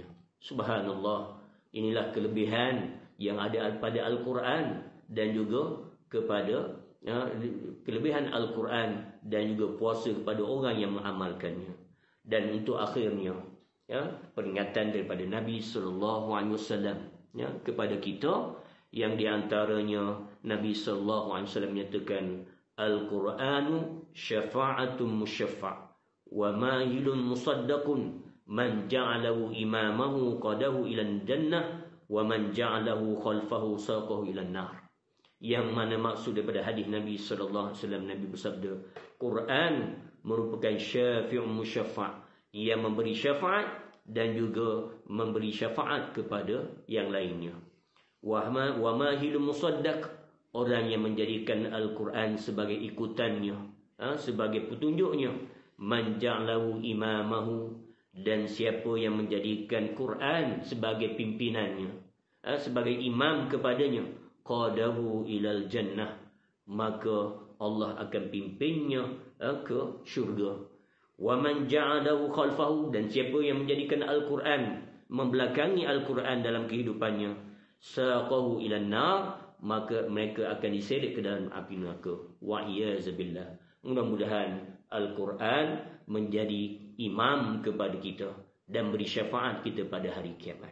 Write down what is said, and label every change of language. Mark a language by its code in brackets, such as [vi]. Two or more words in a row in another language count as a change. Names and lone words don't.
[ms] Subhanallah, inilah kelebihan yang ada pada Al-Quran dan juga kepada kelebihan Al-Quran dan juga puasa kepada orang yang mengamalkannya. Dan untuk akhirnya peringatan daripada Nabi SAW kepada kita, yang diantaranya Nabi SAW menyatakan, [ar] القرآن شافع مشفع وماحل مصدق، من جعله أمامه قاده إلى الجنة ومن جعله خلفه ساقه إلى النار. [ms] Yang mana maksud daripada hadis Nabi SAW, Nabi bersabda, Quran merupakan [ar] شافع مشفع', [ms] yang memberi syafaat dan juga memberi syafaat kepada yang lainnya. [ar] وماحل مصدق, [ms] orang yang menjadikan Al-Quran sebagai ikutannya, sebagai petunjuknya. [ar] من جعله أمامه, [ms] dan siapa yang menjadikan Quran sebagai pimpinannya, sebagai imam kepadanya, [ar] قاده إلى الجنة, [ms] maka Allah akan pimpinnya ke syurga. [ar] ومن جعله خلفه, [ms] dan siapa yang menjadikan Al-Quran, membelakangi Al-Quran dalam kehidupannya, [ar] ساقه إلى النار, [ms] maka mereka akan diseret ke dalam api neraka. [ar] والعياذ بالله. [ms] Mudah-mudahan Al-Quran menjadi imam kepada kita dan beri syafaat kita pada hari kiamat.